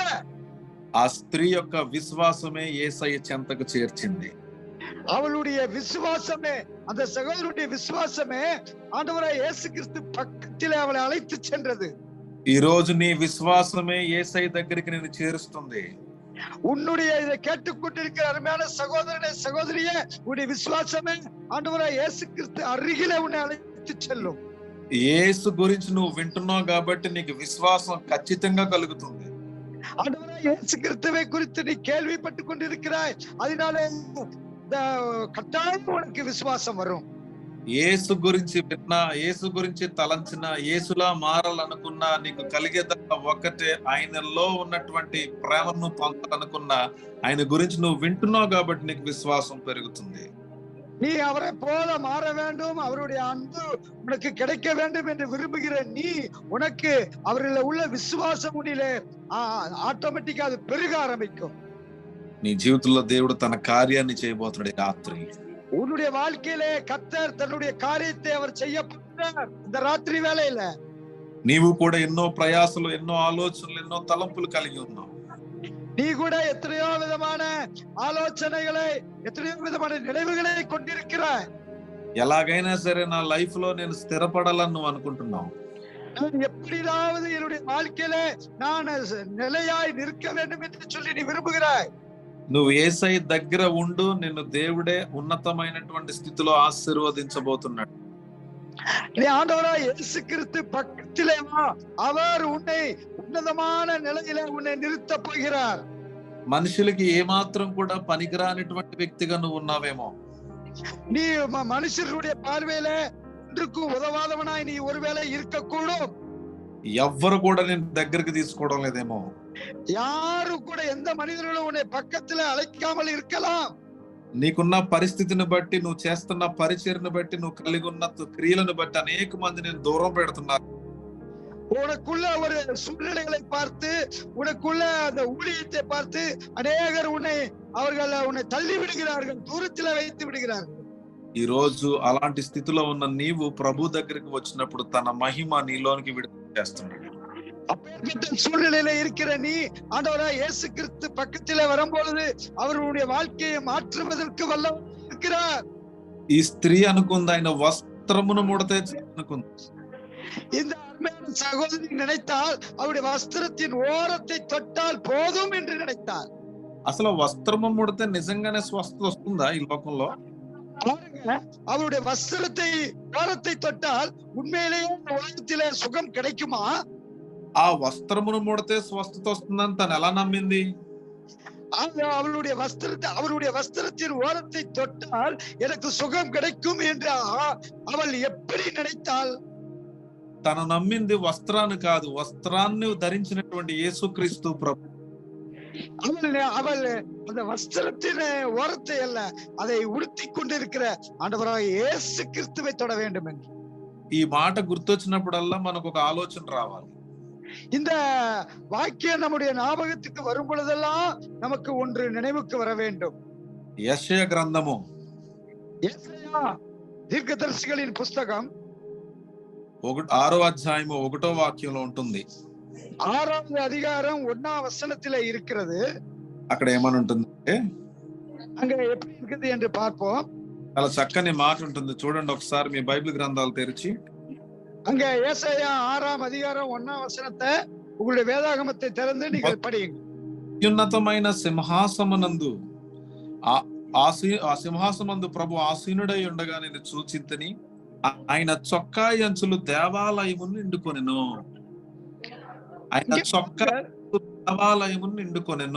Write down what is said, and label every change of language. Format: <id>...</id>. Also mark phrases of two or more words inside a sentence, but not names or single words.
<te>ఆ స్త్రీ యొక్క విశ్వాసమే యేసయ్య చెంతకు చేర్చింది.</te> <ta>அவளுடைய விசுவாசமே, அந்த சகோதரனுடைய விசுவாசமே ஆண்டவராய் இயேசு கிறிஸ்து பக்கத்திலே அவளை அழைத்து சென்றது.</ta> <te>ఈ రోజు నీ విశ్వాసమే యేసయ్య దగ్గరికి నిన్ను చేరుస్తుంది.</te> <ta>உன்னுடைய இதை கேட்டுக்கொண்டிருக்கிற அருமையான சகோதரனே, சகோதரியே, உன்னுடைய விசுவாசமே ஆண்டவராய் இயேசு கிறிஸ்து அருகிலே உன்னை அழைத்து செல்லும்.</ta> <te>యేసు గురించి నువ్వు వింటున్నావు కాబట్టి నీకు విశ్వాసం ఖచ్చితంగా కలుగుతుంది.</te> <ta>ஆண்டவராய் இயேசு கிறிஸ்துவை குறித்து நீ கேள்விப்பட்டுக் கொண்டிருக்கிறாய், அதனாலே கட்டாயம் உனக்கு விசுவாசம் வரும்.</ta> <te>యేసు గురించి విన్నా, యేసు గురించి తలంచినా, యేసులా మారాలనుకున్నా నీకు కలిగేదల్లా ఒక్కటే, ఆయనలో ఉన్నటువంటి ప్రేమను పొందాలనుకున్నా, ఆయన గురించి నువ్వు వింటున్నావు కాబట్టి నీకు విశ్వాసం పెరుగుతుంది.</te> <ta>நீ அவரை போல மாற வேண்டும், அவருடைய அன்பு உனக்கு கிடைக்க வேண்டும் என்று விரும்புகிற நீ, உனக்கு அவரில் உள்ள விசுவாசம் உன்னிலே ஆட்டோமேட்டிக்கா அது பெருக ஆரம்பிக்கும்.</ta> <te>నీ జీవితంలో దేవుడు తన కార్యాన్ని చేయబోతున్నాడు ఈ రాత్రి.</te> <ta>உன்னுடைய வாழ்க்கையிலே கர்த்தர் தன்னுடைய காரியத்தை அவர் செய்ய போகிறார் இந்த ராத்திரி வேளையில.</ta> <te>నీవు కూడా ఎన్నో ప్రయాసలు, ఎన్నో ఆలోచనలు, ఎన్నో తలంపులు కలిగి ఉన్నావు.</te> <ta>நீ கூட எத்தனையோ விதமான ஆலோசனைகளை, எத்தனையோ விதமான நினைவுகளை கொண்டிருக்கிறாய்.</ta> <te>ఎలాగైనా సరే నా లైఫ్ లో నేను స్థిరపడాలని నువ్వు అనుకుంటున్నావు.</te> <ta>நான் எப்படியாவது என்னுடைய வாழ்க்கையில நான் நிலையாய் நிற்க வேண்டும் என்று சொல்லி நீ விரும்புகிறாய்.</ta> <te>నువ్వు యేసయ్య దగ్గర ఉండు, నిన్ను దేవుడే ఉన్నతమైనటువంటి స్థితిలో ఆశీర్వదించబోతున్నాడు.</te> <ta>நீ ஆண்டவராய் இயேசு கிறிஸ்து பக்கத்திலே வா, அவர் உன்னை ఉన్నతமான நிலையில உன்னை நிறுத்த போகிறார்.</ta> <te>మనుషులకి ఏమాత్రం కూడా పనికిరానిటువంటి వ్యక్తిగా నువ్వు ఉన్నావేమో.</te> <ta>நீ மனுஷருடைய பார்வையில ஒன்றுக்கு உதவாதவனாய் நீ ஒருவேளை இருக்கக்கூடும்.</ta> <te>ఎవ్వరు కూడా నేను దగ్గరికి తీసుకోవడం లేదేమో.</te> <ta>யாரு கூட, எந்த மனிதர்களும் உன்னை பக்கத்துல அழைக்காமல் இருக்கலாம்.</ta> <te>నీకున్న పరిస్థితిని బట్టి, నువ్వు చేస్తున్న పరిచర్ని బట్టి, నువ్వు కలిగి ఉన్న క్రియలను బట్టి అనేక మంది నేను దూరం పెడుతున్నారు.</te> <ta>உனக்குள்ள ஒரு சூழ்நிலைகளை பார்த்து, உனக்குள்ள அந்த ஊழியத்தை பார்த்து அநேகர் உன்னை தள்ளி விடுகிறார்கள், தூரத்தில் வைத்து விடுகிறார்கள்.</ta> <te>ఈ రోజు అలాంటి స్థితిలో ఉన్న నీవు ప్రభు దగ్గరికి వచ్చినప్పుడు తన మహిమ నీలోనికి విడుదల చేస్తున్నాడు.</te> <ta>அப்பேற்பட்ட சூழ்நிலையில இருக்கிற நீ ஆண்டவராய் இயேசு கிறிஸ்து பக்கத்திலே வரும்பொழுது அவருடைய வாழ்க்கையை மாற்றுவதற்கு வல்லவர் இருக்கிறார்.</ta> <te>ఈ స్త్రీ అనుకుంది ఆయన వస్త్రమును ముడితే అనుకుంది.</te> <ta>இந்த அருமையான சகோதரி நினைத்தால் அவருடைய வஸ்திரத்தின் ஓரத்தை தொட்டால் போதும் என்று நினைத்தார்.</ta> <te>అసలు వస్త్రము ముడితే నిజంగానే స్వస్థత వస్తుందా ఈ లోకంలో?</te> <ta>பாருங்க, அவருடைய வஸ்திரத்தை ஓரத்தை தொட்டால் உண்மையிலேயே உலகத்திலே சுகம் கிடைக்குமா?</ta> <te>ఆ వస్త్రమును ముడితే స్వస్థత వస్తుందని తను ఎలా నమ్మింది?</te> <ta>அவருடைய வஸ்திரத்தின் ஓரத்தை தொட்டால் எனக்கு சுகம் கிடைக்கும் என்று அவள் எப்படி நினைத்தாள்?</ta> <te>తను నమ్మింది వస్త్రాన్ని కాదు, వస్త్రాన్ని ధరించినటువంటి యేసుక్రీస్తు ప్రభు.</te> <ta>அவள் அந்த வஸ்திரத்தின் ஓரத்தை அல்ல, அதை உடுத்தி கொண்டிருக்கிற ஆண்டவராய் இயேசு கிறிஸ்துவை தொட வேண்டும் என்று.</ta> <te>ఈ మాట గుర్తొచ్చినప్పుడల్లా మనకు ఒక ఆలోచన రావాలి.</te> <ta>இந்த வாக்கியம் நம்முடைய ஞாபகத்துக்கு வரும் பொழுதெல்லாம் நமக்கு ஒன்று நினைவுக்கு வர வேண்டும்.</ta> <te>యెషయా గ్రంథము</te> <ta>யெசாயா தீர்க்கதரிசிகளின் புஸ்தகம்</ta> <te>6వ అధ్యాయము 1వ వాక్యంలో ఉంటుంది.</te> <ta>6வது அதிகாரம் 1ஆம் வசனத்திலே இருக்கிறது.</ta> <te>అక్కడ ఏమని ఉంటుందంటే,</te> <ta>அங்க எப்படி இருக்குது என்று பார்ப்போம்.</ta> <te>చాలా చక్కని మాట ఉంటుంది. చూడండి ఒకసారి మీ బైబిల్ గ్రంథాలు తెరిచి.</te> <ta>அங்க யெசாயா 6ஆம் அதிகாரம் 1ஆம் வசனத்தை உங்களுடைய வேதாகமத்தை திறந்து நீங்கள் படியுங்க.</ta> <te>అత్యున్నతమైన సింహాసనమందు ఆ సింహాసనమందు ప్రభు ఆసీనుడై ఉండగా నేను చూచితిని, ఆయన చొక్కా అంచులు దేవాలయమును నిండుకొనెను. ఆయన చొక్కా దేవాలయమును నిండుకొనెను.</te>